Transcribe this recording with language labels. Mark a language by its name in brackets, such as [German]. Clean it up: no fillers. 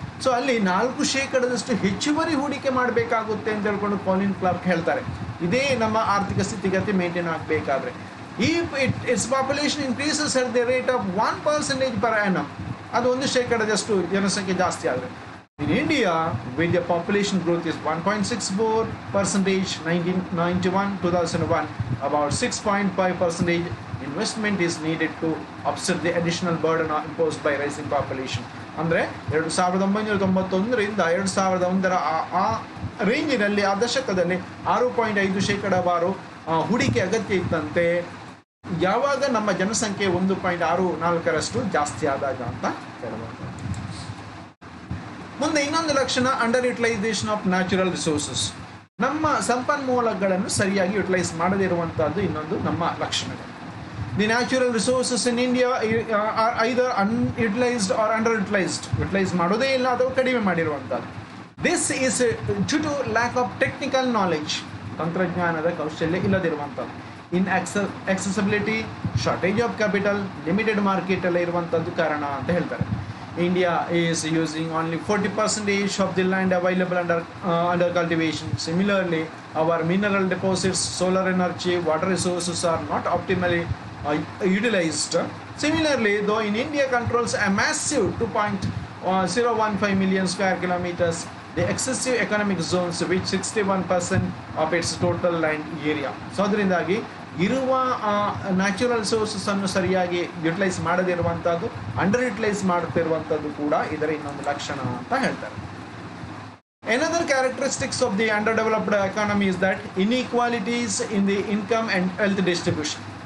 [Kannada] So ಅಲ್ಲಿ 4% ಹೆಚ್ಚುವರಿ ಹೂಡಿಕೆ ಮಾಡಬೇಕಾಗುತ್ತೆ ಅಂತ ಹೇಳ್ಕೊಂಡು ಕಾಲಿನ್ ಕ್ಲಾರ್ಕ್ ಹೇಳ್ತಾರೆ. ಇದೇ ನಮ್ಮ ಆರ್ಥಿಕ ಸ್ಥಿತಿಗತಿ ಮೇಂಟೈನ್ ಆಗಬೇಕಾದ್ರೆ. [English] If its population increases at the rate of 1% per annum, [Kannada] ಅದು 1% ಜನಸಂಖ್ಯೆ ಜಾಸ್ತಿ ಆದರೆ. [English] In India, with the population growth is 1.64%, 1991-2001, about 6.5% investment is needed to offset the additional burden imposed by rising population. [Kannada] ಅಂದರೆ 1991ರಿಂದ 2001 ಆ ರೇಂಜಿನಲ್ಲಿ, ಆ ದಶಕದಲ್ಲಿ 6.5% ಹೂಡಿಕೆ ಅಗತ್ಯ ಇತ್ತಂತೆ, ಯಾವಾಗ ನಮ್ಮ ಜನಸಂಖ್ಯೆ 1.64% ಜಾಸ್ತಿ ಆದಾಗ ಅಂತ ಹೇಳಬಹುದು. ಮುಂದೆ ಇನ್ನೊಂದು ಲಕ್ಷಣ, [English] Under utilisation of natural resources. [Kannada] ನಮ್ಮ ಸಂಪನ್ಮೂಲಗಳನ್ನು ಸರಿಯಾಗಿ ಯುಟಿಲೈಸ್ ಮಾಡದಿರುವಂತಹದ್ದು ಇನ್ನೊಂದು ನಮ್ಮ ಲಕ್ಷಣಗಳು. [English] The natural resources in India are either unutilised or under utilised. [Kannada] Utilise ಮಾಡೋದೇ ಇಲ್ಲ ಅಥವಾ ಕಡಿಮೆ ಮಾಡಿರುವಂಥದ್ದು. [English] this is due to lack of technical knowledge, [Kannada] ತಂತ್ರಜ್ಞಾನದ ಕೌಶಲ್ಯ ಇಲ್ಲದಿರುವಂಥದ್ದು. [English] in accessibility, shortage of capital, limited market [Kannada] ಎಲ್ಲ ಇರುವಂಥದ್ದು ಕಾರಣ ಅಂತ ಹೇಳ್ತಾರೆ. [English] India is using only 40% of the land available under cultivation. Similarly, our mineral deposits, solar energy, water resources are not optimally utilized. Similarly, though in India controls a massive 2.015 million square kilometers, the excessive economic zones which 61% of its total land area. [Kannada] So ಅದರಿಂದಾಗಿ ಇರುವ natural resources ಅನ್ನು ಸರಿಯಾಗಿ utilise ಮಾಡದಿರುವಂಥದ್ದು, under utilise ಮಾಡುತ್ತಿರುವಂಥದ್ದು ಕೂಡ ಇದರ ಇನ್ನೊಂದು ಲಕ್ಷಣ ಅಂತ ಹೇಳ್ತಾರೆ. [English] Another characteristics of the underdeveloped economy is that inequalities in the income and wealth distribution.